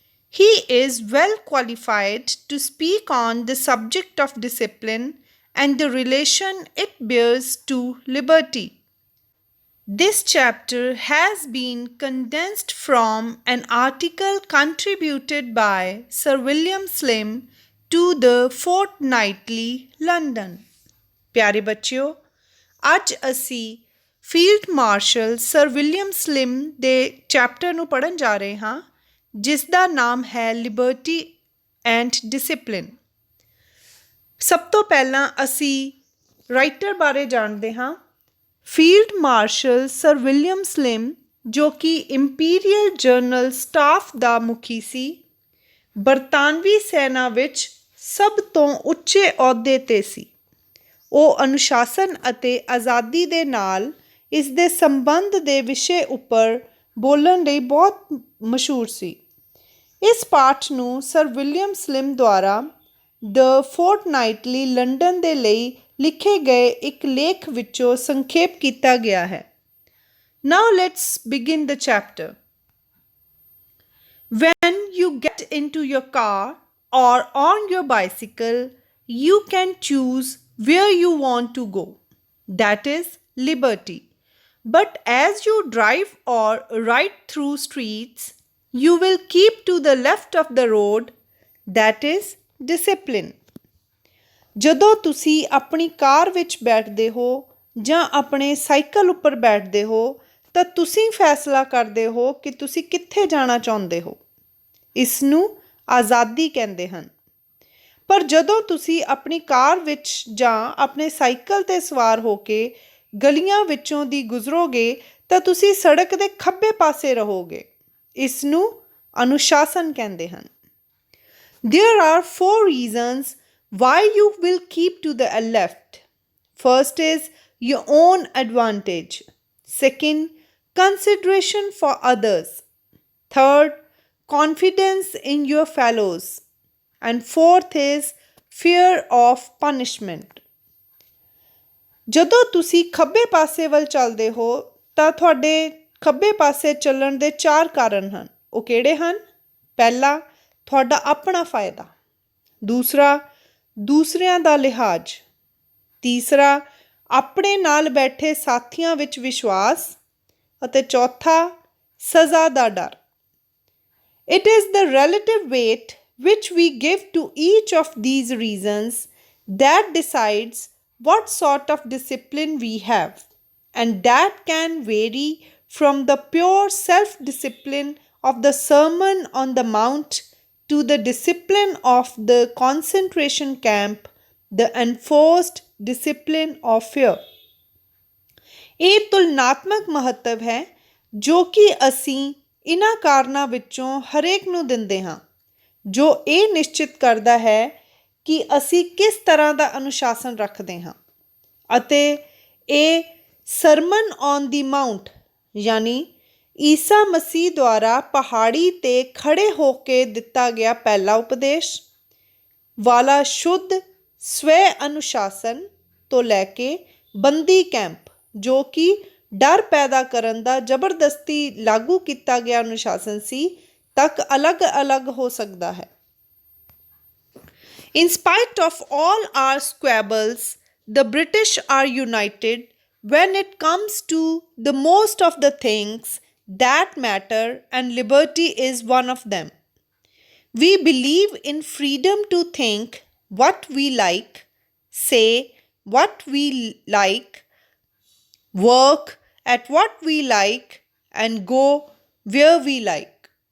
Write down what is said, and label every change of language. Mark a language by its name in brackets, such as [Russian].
[English] He is well qualified to speak on the subject of discipline and the relation it bears to liberty. This chapter has been condensed from an article contributed by Sir William Slim to the Fortnightly London. [Punjabi] ਪਿਆਰੇ ਬੱਚਿਓ, ਅੱਜ ਅਸੀਂ field marshal sir William slim ਦੇ chapter ਨੂੰ ਪੜ੍ਹਨ ਜਾ ਰਹੇ ਹਾਂ, ਜਿਸ ਦਾ ਨਾਮ ਹੈ ਲਿਬਰਟੀ ਐਂਡ ਡਿਸਿਪਲਿਨ। ਸਭ ਤੋਂ ਪਹਿਲਾਂ ਅਸੀਂ ਰਾਈਟਰ ਬਾਰੇ ਜਾਣਦੇ ਹਾਂ। Field marshal sir William slim, ਜੋ ਕਿ ਇੰਪੀਰੀਅਲ ਜਨਰਲ ਸਟਾਫ ਦਾ ਮੁਖੀ ਸੀ, ਬਰਤਾਨਵੀ ਸੈਨਾ ਵਿੱਚ ਸਭ ਤੋਂ ਉੱਚੇ ਅਹੁਦੇ 'ਤੇ ਸੀ। ਉਹ ਅਨੁਸ਼ਾਸਨ ਅਤੇ ਆਜ਼ਾਦੀ ਦੇ ਨਾਲ ਇਸ ਦੇ ਸੰਬੰਧ ਦੇ ਵਿਸ਼ੇ ਉੱਪਰ ਬੋਲਣ ਲਈ ਬਹੁਤ ਮਸ਼ਹੂਰ ਸੀ। ਇਸ ਪਾਠ ਨੂੰ ਸਰ ਵਿਲੀਅਮ ਸਲਿਮ ਦੁਆਰਾ ਦ ਫੋਰਟਨਾਈਟਲੀ ਲੰਡਨ ਦੇ ਲਈ ਲਿਖੇ ਗਏ ਇੱਕ ਲੇਖ ਵਿੱਚੋਂ ਸੰਖੇਪ ਕੀਤਾ ਗਿਆ ਹੈ। [English] Now let's begin the chapter. When you get into your car or on your bicycle, you can choose where you want to go. That is liberty. But as you drive or ride through streets, you will keep to the left of the road. That is discipline. [Punjabi] ਜਦੋਂ ਤੁਸੀਂ ਆਪਣੀ ਕਾਰ ਵਿੱਚ ਬੈਠਦੇ ਹੋ ਜਾਂ ਆਪਣੇ cycle ਉੱਪਰ ਬੈਠਦੇ ਹੋ ਤਾਂ ਤੁਸੀਂ ਫੈਸਲਾ ਕਰਦੇ ਹੋ ਕਿ ਤੁਸੀਂ ਕਿੱਥੇ ਜਾਣਾ ਚਾਹੁੰਦੇ ਹੋ। ਇਸ ਨੂੰ ਆਜ਼ਾਦੀ ਕਹਿੰਦੇ ਹਨ। ਪਰ ਜਦੋਂ ਤੁਸੀਂ ਆਪਣੀ ਕਾਰ ਵਿੱਚ ਜਾਂ ਆਪਣੇ ਸਾਈਕਲ 'ਤੇ ਸਵਾਰ ਹੋ ਕੇ ਗਲੀਆਂ ਵਿੱਚੋਂ ਦੀ ਗੁਜ਼ਰੋਗੇ ਤਾਂ ਤੁਸੀਂ ਸੜਕ ਦੇ ਖੱਬੇ ਪਾਸੇ ਰਹੋਗੇ। ਇਸ ਨੂੰ ਅਨੁਸ਼ਾਸਨ ਕਹਿੰਦੇ ਹਨ। [English] There are 4 reasons why you will keep to the left. First is your own advantage. Second, consideration for others. Third, confidence in your fellows. And fourth is fear of punishment. [Punjabi] ਜਦੋਂ ਤੁਸੀਂ ਖੱਬੇ ਪਾਸੇ ਵੱਲ ਚੱਲਦੇ ਹੋ ਤਾਂ ਤੁਹਾਡੇ ਖੱਬੇ ਪਾਸੇ ਚੱਲਣ ਦੇ 4 ਕਾਰਨ ਹਨ। ਉਹ ਕਿਹੜੇ ਹਨ? ਪਹਿਲਾ, ਤੁਹਾਡਾ ਆਪਣਾ ਫਾਇਦਾ। ਦੂਸਰਾ, ਦੂਸਰਿਆਂ ਦਾ ਲਿਹਾਜ਼। ਤੀਸਰਾ, ਆਪਣੇ ਨਾਲ ਬੈਠੇ ਸਾਥੀਆਂ ਵਿੱਚ ਵਿਸ਼ਵਾਸ। ਅਤੇ ਚੌਥਾ, ਸਜ਼ਾ ਦਾ ਡਰ। [English] It is the relative weight which we give to each of these reasons that decides what sort of discipline we have, and that can vary from the pure self-discipline of the Sermon on the Mount to the discipline of the concentration camp, the enforced discipline of fear. [Punjabi] ਇਹ ਤੁਲਨਾਤਮਕ ਮਹੱਤਵ ਹੈ ਜੋ ਕਿ ਅਸੀਂ ਇਹਨਾਂ ਕਾਰਨਾਂ ਵਿੱਚੋਂ ਹਰੇਕ ਨੂੰ ਦਿੰਦੇ ਹਾਂ, ਜੋ ਇਹ ਨਿਸ਼ਚਿਤ ਕਰਦਾ ਹੈ ਕਿ ਅਸੀਂ ਕਿਸ ਤਰ੍ਹਾਂ ਦਾ ਅਨੁਸ਼ਾਸਨ ਰੱਖਦੇ ਹਾਂ। ਅਤੇ ਇਹ ਸਰਮਨ ਔਨ ਦੀ ਮਾਊਂਟ ਯਾਨੀ ਈਸਾ ਮਸੀਹ ਦੁਆਰਾ ਪਹਾੜੀ 'ਤੇ ਖੜ੍ਹੇ ਹੋ ਕੇ ਦਿੱਤਾ ਗਿਆ ਪਹਿਲਾ ਉਪਦੇਸ਼ ਵਾਲਾ ਸ਼ੁੱਧ ਸਵੈ ਅਨੁਸ਼ਾਸਨ ਤੋਂ ਲੈ ਕੇ ਬੰਦੀ ਕੈਂਪ, ਜੋ ਕਿ ਡਰ ਪੈਦਾ ਕਰਨ ਦਾ ਜ਼ਬਰਦਸਤੀ ਲਾਗੂ ਕੀਤਾ ਗਿਆ ਅਨੁਸ਼ਾਸਨ ਸੀ, ਤੱਕ ਅਲੱਗ-ਅਲੱਗ ਹੋ ਸਕਦਾ ਹੈ। [English] In spite of all our squabbles, the British are united when it comes to the most of the things that matter, and liberty is one of them. We believe in freedom to think what we like, say what we like, work at what we like, and go where we like.